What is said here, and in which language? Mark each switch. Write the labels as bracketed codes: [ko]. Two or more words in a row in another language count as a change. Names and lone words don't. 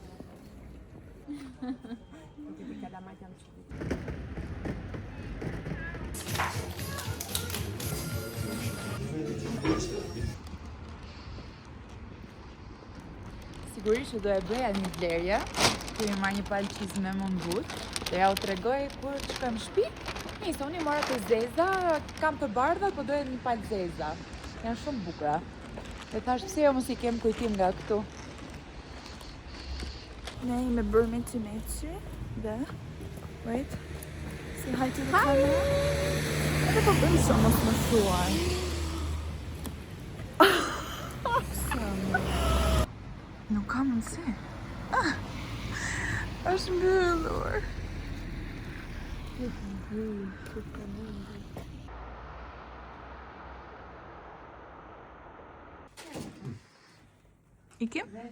[sq] Sigurisht që do e bëja një vlerje, kemi marrë një palë qizme më ngut, dhe ja u tregoj kur të shkojmë shtëpi. Nice, unë i mora të zeza, kam të bardha, po doja një palë zeza. Janë shumë bukura. Dhe thash pse jo mos i kem kujtim nga këtu. Ne jemi bërë meci dhe wait. [en] Say hi to the camera. [sq] Edhe po bëjmë shumë mos më shuaj. Nuk ka mundësi. Është mbyllur. Ikim?